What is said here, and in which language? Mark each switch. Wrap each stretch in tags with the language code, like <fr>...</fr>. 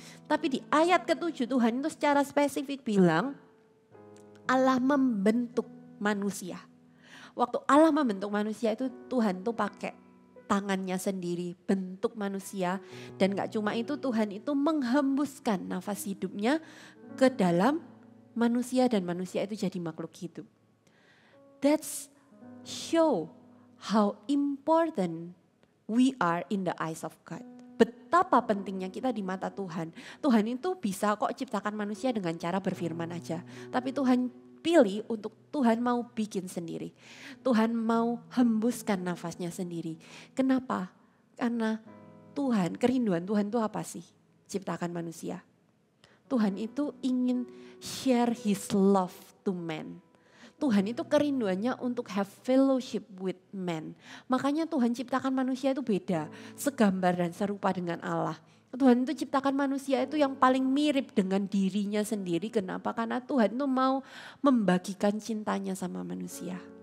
<id>Tapi di ayat ke-7 Tuhan itu secara spesifik bilang Allah membentuk manusia. Waktu Allah membentuk manusia itu Tuhan tuh pakai tangannya sendiri bentuk manusia. Dan gak cuma itu, Tuhan itu menghembuskan nafas hidupnya ke dalam manusia dan manusia itu jadi makhluk hidup.</id> <en>That's show how important we are in the eyes of God.</en> <id>Betapa pentingnya kita di mata Tuhan. Tuhan itu bisa kok ciptakan manusia dengan cara berfirman aja. Tapi Tuhan pilih untuk Tuhan mau bikin sendiri. Tuhan mau hembuskan nafasnya sendiri. Kenapa? Karena Tuhan, kerinduan Tuhan itu apa sih? Ciptakan manusia. Tuhan itu ingin</id> <en>share his love to man.</en> <id>Tuhan itu kerinduannya untuk</id> <en>have fellowship with man.</en> <id>Makanya Tuhan ciptakan manusia itu beda, segambar dan serupa dengan Allah. Tuhan itu ciptakan manusia itu yang paling mirip dengan dirinya sendiri. Kenapa? Karena Tuhan itu mau membagikan cintanya sama manusia.</id>